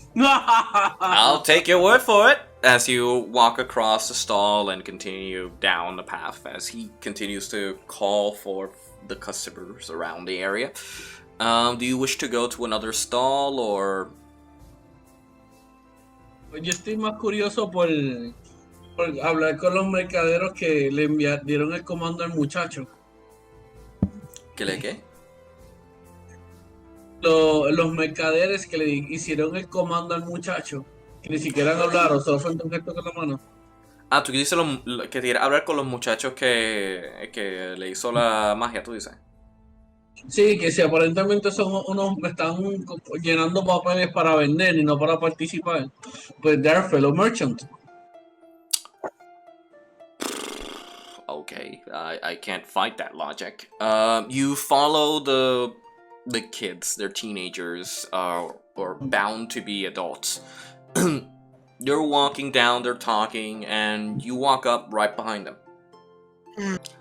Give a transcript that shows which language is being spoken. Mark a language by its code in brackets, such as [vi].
[en] I'll take your word for it, as you walk across the stall and continue down the path as he continues to call for the customers around the area. Do you wish to go to another stall, or... [es] Yo estoy más curioso por hablar con los mercaderos que le dieron el comando al muchacho. ¿Qué le qué? Los mercaderes que le hicieron el comando al muchacho, que ni siquiera hablaron, solo fue un gesto con la mano. Ah, tú dices que quiere hablar con los muchachos que le hizo la magia, tú dices. Sí, que si aparentemente son unos, están llenando papeles para vender y no para participar, pues [en] they're fellow merchant. Okay, I can't fight that logic. You follow the kids, they're teenagers, or bound to be adults. They're walking down, they're talking, and you walk up right behind them.